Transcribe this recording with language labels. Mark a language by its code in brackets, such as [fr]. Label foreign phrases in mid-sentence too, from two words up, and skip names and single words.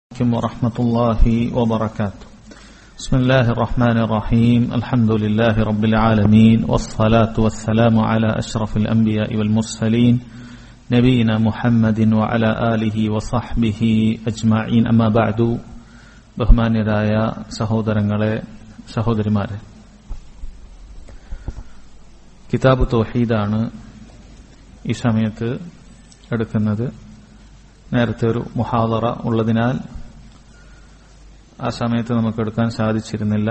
[ar] ورحمة الله وبركاته. بسم الله الرحمن الرحيم. الحمد لله رب العالمين والصلاة والسلام على أشرف الأنبياء والمرسلين نبينا محمد وعلى آله وصحبه أجمعين. أما بعد. [ml] ബഹുമാന്യരായ സഹോദരങ്ങളെ, സഹോദരിമാരെ, കിതാബ് തൗഹീദാണ് ഈ സമയത്ത് എടുക്കുന്നത്. നേരത്തെ ഒരു മുഹാദറ ഉള്ളതിനാൽ ആ സമയത്ത് നമുക്ക് എടുക്കാൻ സാധിച്ചിരുന്നില്ല.